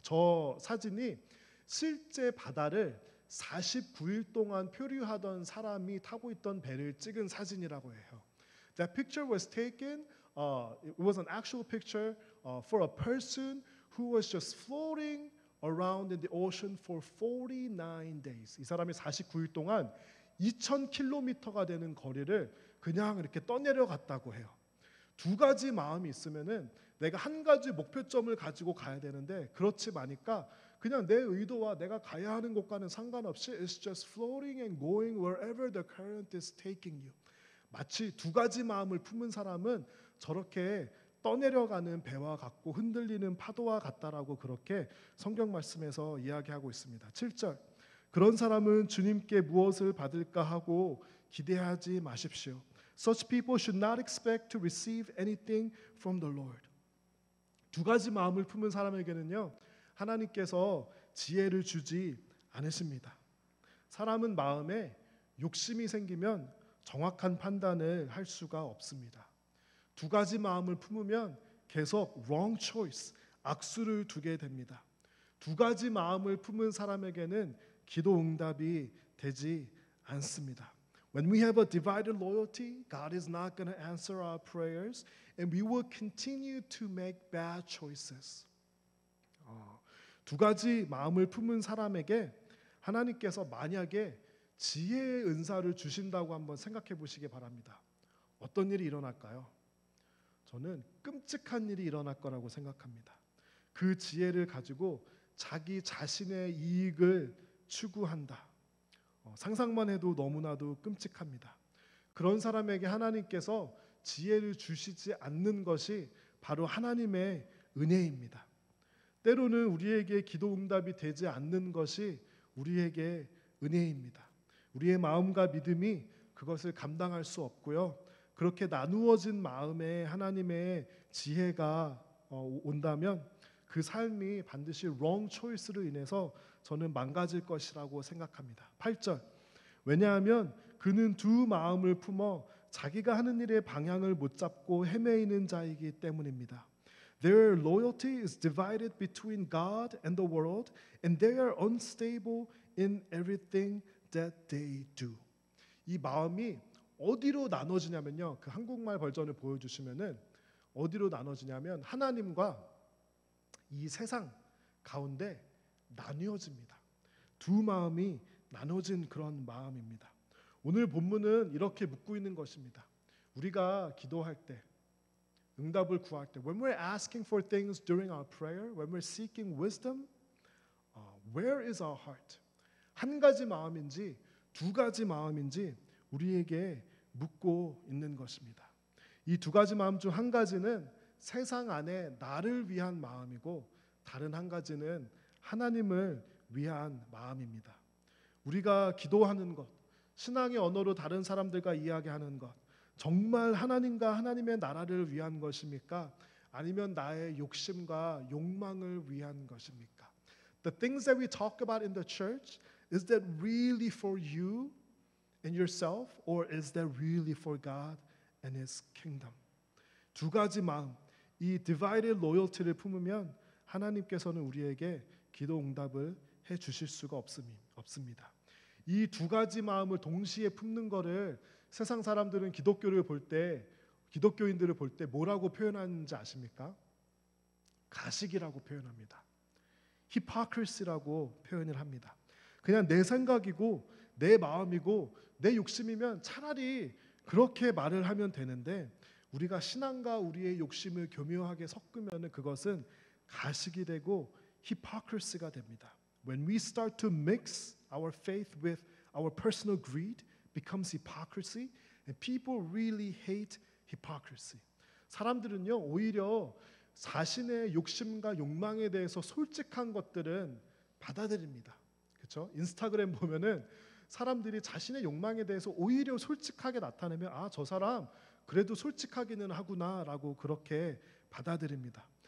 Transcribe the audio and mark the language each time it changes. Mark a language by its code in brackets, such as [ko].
[ko] 저 사진이 실제 바다를 49일 동안 표류하던 사람이 타고 있던 배를 찍은 사진이라고 해요. [en] That picture was taken. It was an actual picture for a person who was just floating around in the ocean for 49 days. [ko] 이 사람이 49일 동안 2,000km가 되는 거리를 그냥 이렇게 떠내려갔다고 해요. 두 가지 마음이 있으면은 내가 한 가지 목표점을 가지고 가야 되는데 그렇지 않으니까 그냥 내 의도와 내가 가야 하는 곳과는 상관없이 [en] it's just floating and going wherever the current is taking you. [ko] 마치 두 가지 마음을 품은 사람은 저렇게 떠내려가는 배와 같고 흔들리는 파도와 같다라고 그렇게 성경 말씀에서 이야기하고 있습니다. 7절. 그런 사람은 주님께 무엇을 받을까 하고 기대하지 마십시오. [en] Such people should not expect to receive anything from the Lord. [ko] 두 가지 마음을 품은 사람에게는요. 하나님께서 지혜를 주지 않으십니다. 사람은 마음에 욕심이 생기면 정확한 판단을 할 수가 없습니다. 두 가지 마음을 품으면 계속 [en] wrong choice, [ko] 악수를 두게 됩니다. 두 가지 마음을 품은 사람에게는 기도 응답이 되지 않습니다. [en] When we have a divided loyalty, God is not going to answer our prayers and we will continue to make bad choices. [ko] 두 가지 마음을 품은 사람에게 하나님께서 만약에 지혜의 은사를 주신다고 한번 생각해 보시기 바랍니다. 어떤 일이 일어날까요? 저는 끔찍한 일이 일어날 거라고 생각합니다. 그 지혜를 가지고 자기 자신의 이익을 추구한다. 상상만 해도 너무나도 끔찍합니다. 그런 사람에게 하나님께서 지혜를 주시지 않는 것이 바로 하나님의 은혜입니다. 때로는 우리에게 기도 응답이 되지 않는 것이 우리에게 은혜입니다. 우리의 마음과 믿음이 그것을 감당할 수 없고요. 그렇게 나누어진 마음에 하나님의 지혜가 온다면 그 삶이 반드시 [en] wrong choice [ko] 로 인해서 저는 망가질 것이라고 생각합니다. 8절. 왜냐하면 그는 두 마음을 품어 자기가 하는 일의 방향을 못 잡고 헤매이는 자이기 때문입니다. [en] Their loyalty is divided between God and the world, and they are unstable in everything that they do. [ko] 이 마음이 어디로 나눠지냐면요. 그 한국말 버전을 보여주시면은 어디로 나눠지냐면 하나님과 이 세상 가운데 나뉘어집니다. 두 마음이 나눠진 그런 마음입니다. 오늘 본문은 이렇게 묻고 있는 것입니다. 우리가 기도할 때, 응답을 구할 때, [en] when we're asking for things during our prayer, when we're seeking wisdom, where is our heart? [ko] 한 가지 마음인지 두 가지 마음인지 우리에게 묻고 있는 것입니다. 이 두 가지 마음 중 한 가지는 세상 안에 나를 위한 마음이고 다른 한 가지는 하나님을 위한 마음입니다. 우리가 기도하는 것, 신앙의 언어로 다른 사람들과 이야기하는 것, 정말 하나님과 하나님의 나라를 위한 것입니까? 아니면 나의 욕심과 욕망을 위한 것입니까? [en] The things that we talk about in the church, is that really for you and yourself, or is that really for God and His kingdom? [ko] 두 가지 마음, 이 [en] divided loyalty [ko] 를 품으면 하나님께서는 우리에게 기도 응답을 해 주실 수가 없습니다. 이 두 가지 마음을 동시에 품는 거를 세상 사람들은 기독교를 볼 때 기독교인들을 볼 때 뭐라고 표현하는지 아십니까? 가식이라고 표현합니다. hypocrisy라고 표현을 합니다. 그냥 내 생각이고 내 마음이고 내 욕심이면 차라리 그렇게 말을 하면 되는데 우리가 신앙과 우리의 욕심을 교묘하게 섞으면 그것은 가식이 되고 hypocrisy가 됩니다. [en] When we start to mix our faith with our personal greed, becomes hypocrisy, and people really hate hypocrisy. [ko] 사람들은요 오히려 자신의 욕심과 욕망에 대해서 솔직한 것들은 받아들입니다. 그렇죠? 인스타그램 보면은 사람들이 자신의 욕망에 대해서 오히려 솔직하게 나타내면 아, 저 사람 그래도 솔직하기는 하구나라고 그렇게 받아들입니다.